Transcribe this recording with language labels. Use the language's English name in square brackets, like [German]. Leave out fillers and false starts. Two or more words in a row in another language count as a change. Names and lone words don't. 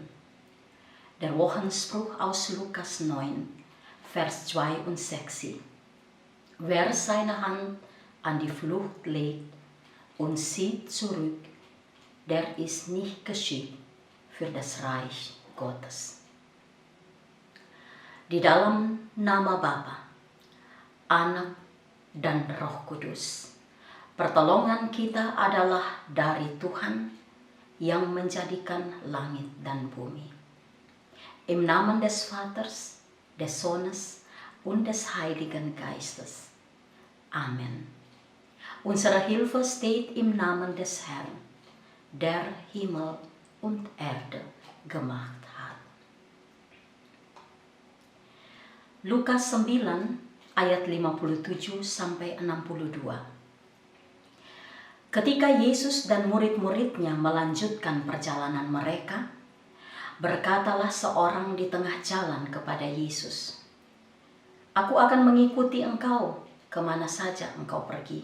[German] Der Wochenspruch aus Lukas 9, Vers 62. Wer seine Hand an die Flucht legt und sieht zurück, der ist nicht geschickt für das Reich Gottes. [Indonesian] Di dalam nama Bapa, Anak, dan Roh Kudus, pertolongan kita adalah dari Tuhan yang menjadikan langit dan bumi. [German] Im Namen des Vaters, des Sohnes und des Heiligen Geistes. Amen. Unsere Hilfe steht im Namen des Herrn, der Himmel und Erde gemacht hat. [Indonesian] Lukas 9 ayat 57 sampai 62. Ketika Yesus dan murid-muridnya melanjutkan perjalanan mereka, berkatalah seorang di tengah jalan kepada Yesus, "Aku akan mengikuti engkau kemana saja engkau pergi."